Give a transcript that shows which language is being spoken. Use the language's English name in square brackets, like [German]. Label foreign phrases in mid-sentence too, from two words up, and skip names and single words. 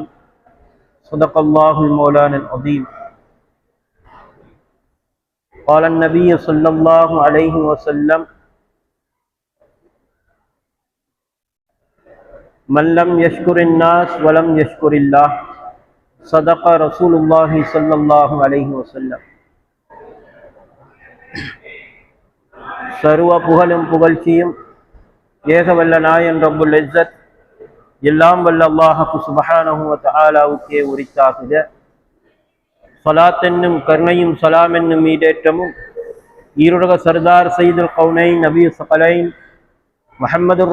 [Arabic] صدق الله المولانا العظيم. قال النبي صلى الله عليه وسلم: من لم يشكر الناس ولم يشكر الله. صدق رسول الله صلى الله عليه وسلم. [Tamil] சர்வ புகழும் புகழ்ச்சியும் ஏகவல்ல நாயன் [Arabic] رب العزة [Tamil] எல்லாம் வல்ல அல்லாஹ் [Arabic] سبحانه وتعالى [Tamil] உரித்தாகுக. ஸலாத் என்னும் கருணையும் சலாம் என்னும் ஈடேற்றமும் ஈருலக சர்தார் [Arabic] سيد الكونين نبي الثقلين [Tamil] முஹம்மதுர்